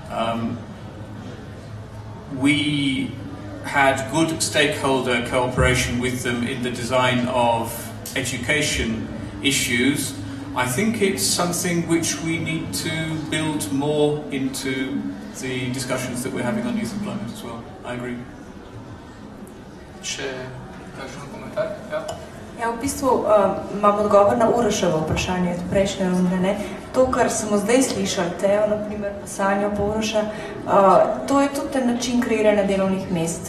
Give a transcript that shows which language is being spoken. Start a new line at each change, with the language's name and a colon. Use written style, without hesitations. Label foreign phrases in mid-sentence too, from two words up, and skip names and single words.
English: We had good stakeholder cooperation with them in the design of education issues. I think it's something which we need to build more into the discussions that we're having on youth employment as well. I agree.
Slovenian: Še kakšen komentar? Ja. Ja, v bistvu imam odgovor na Uroševo vprašanje od prejšnje runde, ne. To, kar smo zdaj slišali, Teo, na primer, pa Sanjo, pa Uroša, to je tudi ten način kreiranja delovnih mest.